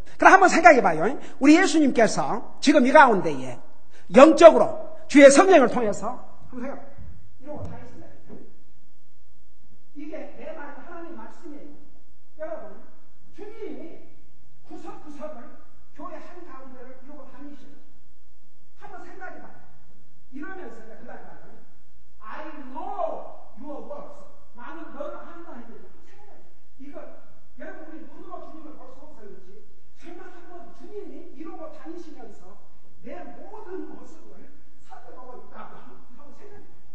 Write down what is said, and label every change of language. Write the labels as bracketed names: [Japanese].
[Korean] 그럼 한번 생각해봐요. 우리 예수님께서 지금 이 가운데에 영적으로 주의 성령을 통해서 한번 생각해봐요. 이러고 다니신다. 이게 내 말 하나님 말씀이에요. 여러분, 주님이 구석구석을 교회 한가운데를 이러고 다니시죠. 한번 생각해봐요. 이러면서 그 다음에 [English] I know your works. [Korean] 나는 너를 한다 했는데 생각해봐요. 이거 여러분 우리 눈으로 주님을 볼 수 없어요. 그렇지? 정말 한번 주님이 이러고 다니시면서 내 모든 모습을 살펴보고 있다고 하고 생각해봐요.